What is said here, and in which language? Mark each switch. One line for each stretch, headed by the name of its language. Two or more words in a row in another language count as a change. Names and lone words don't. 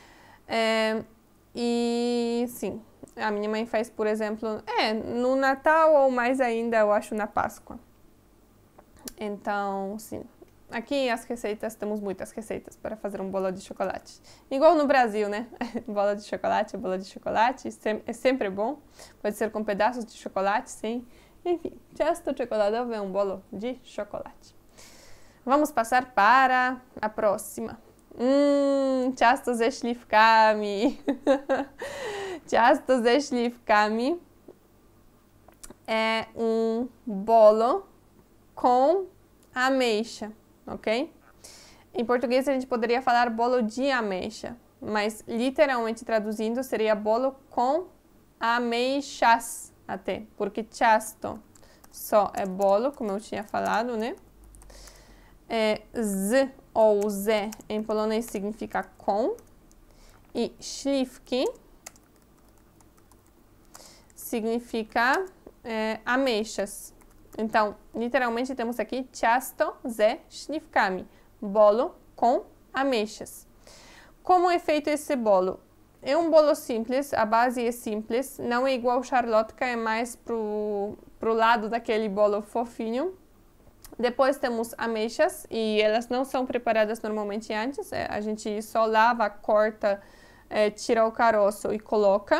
Portuguese: E sim, a minha mãe faz, por exemplo, no Natal ou mais ainda, eu acho, na Páscoa. Então, sim. Aqui as receitas, temos muitas receitas para fazer um bolo de chocolate. Igual no Brasil, né? Bolo de chocolate, é sempre bom. Pode ser com pedaços de chocolate, sim. Enfim,
Polish: ciasto czekoladowe
Portuguese: é um bolo de chocolate. Vamos passar para a próxima.
Polish: Ciasto ze śliwkami. Ciasto ze śliwkami
Portuguese: é um bolo com ameixa, ok? Em português a gente poderia falar bolo de ameixa, mas literalmente traduzindo seria bolo com ameixas até, porque ciasto só é bolo, como eu tinha falado, né? Z ou ze em polonês significa com, e śliwki significa ameixas. Então, literalmente temos aqui
Polish: ciasto ze śliwkami,
Portuguese: bolo com ameixas. Como é feito esse bolo? É um bolo simples, a base é simples, não é igual charlotka, é mais pro lado daquele bolo fofinho. Depois temos ameixas e elas não são preparadas normalmente antes, a gente só lava, corta, tira o caroço e coloca.